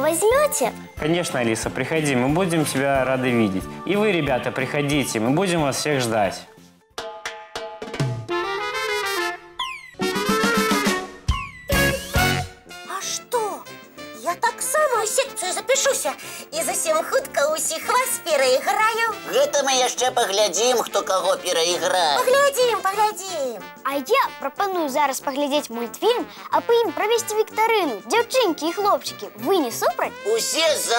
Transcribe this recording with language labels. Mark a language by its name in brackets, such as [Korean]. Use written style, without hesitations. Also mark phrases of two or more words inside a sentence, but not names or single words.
[Russian] Возьмете? Конечно, Алиса, приходи, мы будем тебя рады видеть. И вы, ребята, приходите, мы будем вас всех ждать. А что? [Belarusian] Я так само в секцию запишуся і зусім хутка усіх вас переіграю. Гэта мы яшчэ паглядзім, хто каго перайграе. Паглядзім. А я пропоную зараз паглядзець мультфільм, а по ім правесці віктарыну. Дзяўчынкі і хлопчыкі, вы не супраць? Усе за.